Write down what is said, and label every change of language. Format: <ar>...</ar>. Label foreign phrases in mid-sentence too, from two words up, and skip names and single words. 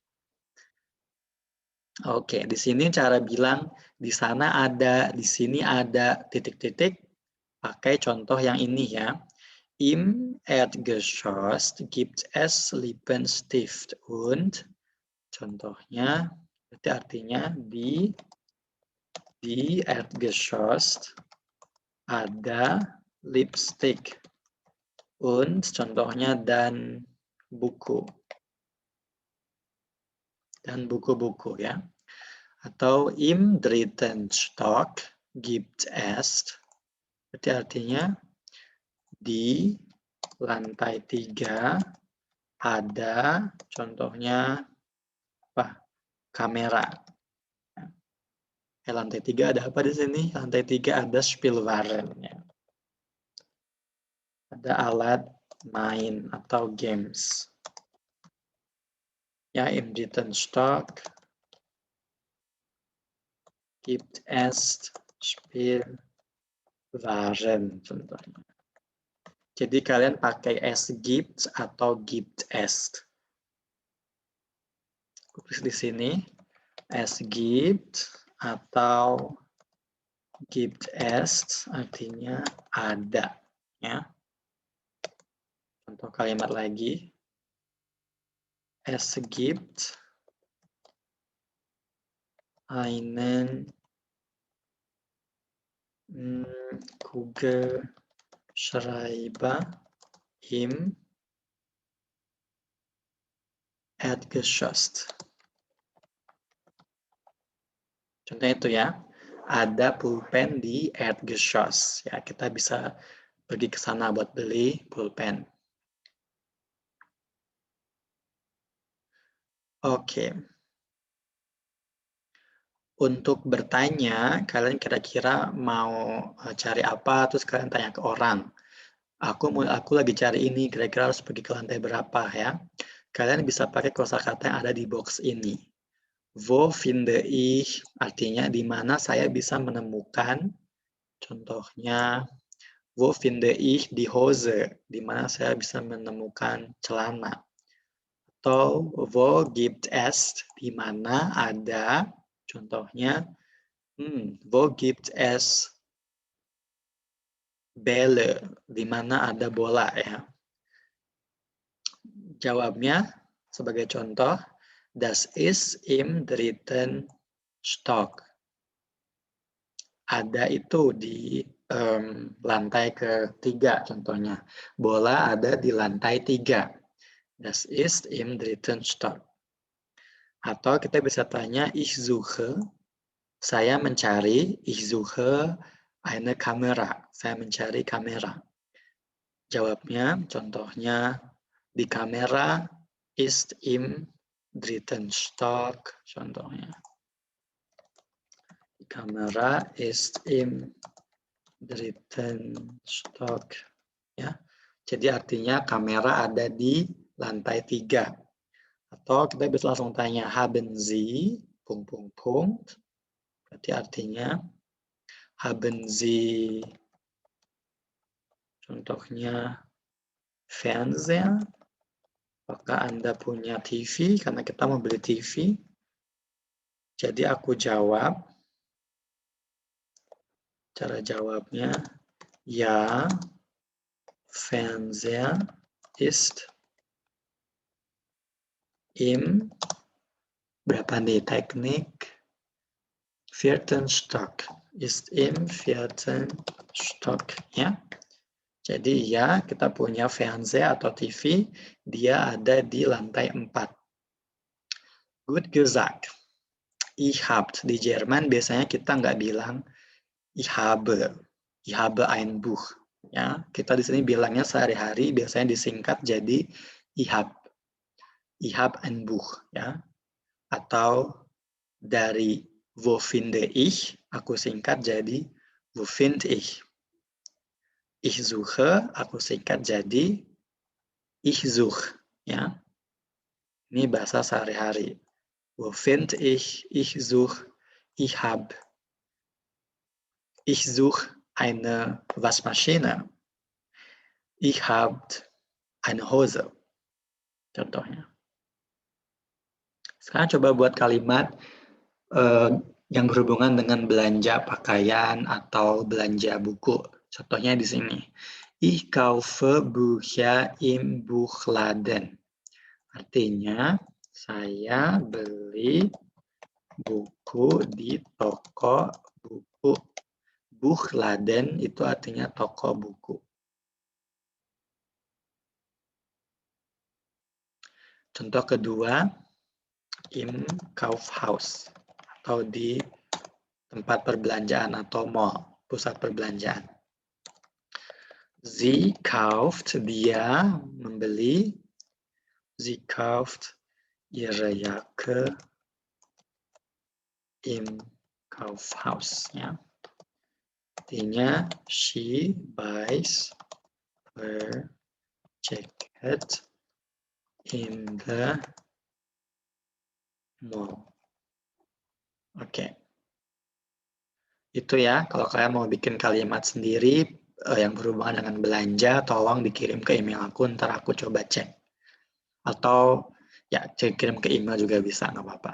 <id>Oke, di sini cara bilang di sana ada, di sini ada, titik-titik, pakai contoh yang ini ya.</id> <de>Im Erdgeschoss gibt es Lippenstift und,</de> <id>contohnya, berarti artinya di Erdgeschoss ada lipstick und, contohnya dan buku. Dan buku-buku ya.</id> <de>Atau im dritten Stock gibt es,</de> <id>berarti artinya di lantai 3 ada, contohnya apa? Kamera. Lantai 3 ada apa di sini? Lantai 3 ada Spielwaren. Ya. Ada alat main atau games.</id> <de>Ja, im dritten Stock gibt es Spielwaren contohnya.</de> <id>Jadi kalian pakai</id> <de>es gibt</de> <id>atau</id> <de>gibt es.</de> <id>Tulis di sini</id> <de>es gibt</de> <id>atau</id> <de>gibt es</de> <id>artinya ada ya. Contoh kalimat lagi.</id> <de>Es gibt einen Kugelschreiber im Erdgeschoss.</de> <id>Contohnya itu ya, ada pulpen di Erdgeschoss. Ya, kita bisa pergi ke sana buat beli pulpen. Oke. Untuk bertanya, kalian kira-kira mau cari apa, terus kalian tanya ke orang. Aku lagi cari ini, kira-kira harus pergi ke lantai berapa ya. Kalian bisa pakai kosakata yang ada di box ini.</id> <de>Wo finde ich,</de> <id>artinya di mana saya bisa menemukan, contohnya,</id> <de>wo finde ich die Hose,</de> <id>di mana saya bisa menemukan celana.</id> <de>Atau wo gibt es,</de> <id>di mana ada, contohnya,</id> <de>wo gibt es Bälle,</de> <id>di mana ada bola ya. Jawabnya sebagai contoh,</id> <de>das ist im dritten Stock.</de> <id>Ada itu di lantai ketiga contohnya. Bola ada di lantai 3.</id> <de>Das ist im dritten Stock.</de> <id>Atau kita bisa tanya,</id> <de>ich suche,</de> <id>saya mencari,</id> <de>ich suche eine Kamera,</de> <id>saya mencari kamera. Jawabnya, contohnya,</id> <de>die Kamera ist im dritten Stock, contohnya. Die Kamera ist im dritten Stock.</de> <id>Ya. Jadi artinya kamera ada di lantai 3. Atau kita bisa langsung tanya,</id> <de>haben Sie, ...</de> <id>Berarti artinya,</id> <de>haben Sie,</de> <id>contohnya, Fernseher. Apakah Anda punya TV? Karena kita mau beli TV. Jadi aku jawab, cara jawabnya,</id> <de>ja, Fernseher ist im,</de> <id>berapa nih teknik?</id> <de>Vierten Stock, ist im vierten Stock.</de> <id>Ya. Jadi ya, kita punya Fernseher atau TV, dia ada di lantai 4.</id> <de>Gut gesagt. Ich hab,</de> <id>di Jerman biasanya kita nggak bilang</id> <de>ich habe ein Buch.</de> <id>Ya, kita di sini bilangnya sehari-hari biasanya disingkat jadi</id> <de>ich hab ein Buch.</de> <id>Ya. Atau dari</id> <de>wo finde ich,</de> <id>aku singkat jadi</id> <de>wo finde ich. Ich suche,</de> <id>aku singkat jadi</id> <de>ich such.</de> <id>Ya. Ini bahasa sehari-hari.</id> <de>Wo finde ich such, ich hab. Ich suche eine Waschmaschine. Ich habe eine Hose.</de> <id>contohnya. Sekarang coba buat kalimat yang berhubungan dengan belanja pakaian atau belanja buku. Contohnya di sini.</id> <de>Ich kaufe Bücher im Buchladen.</de> <id>Artinya, saya beli buku di toko buku. Buchladen itu artinya toko buku. Contoh kedua,</id> <de>im Kaufhaus</de> <id>atau di tempat perbelanjaan atau mall, pusat perbelanjaan.</id> <de>Sie kauft,</de> <id>dia membeli.</id> <de>Sie kauft ihre Jacke im Kaufhaus.</de> <id>Ya. Artinya,</id> <en>she buys her jacket in the mall.</en> <id>Oke. Itu ya, kalau kalian mau bikin kalimat sendiri yang berhubungan dengan belanja, tolong dikirim ke email aku, ntar aku coba cek. Atau ya, kirim ke email juga bisa, nggak apa-apa.</id>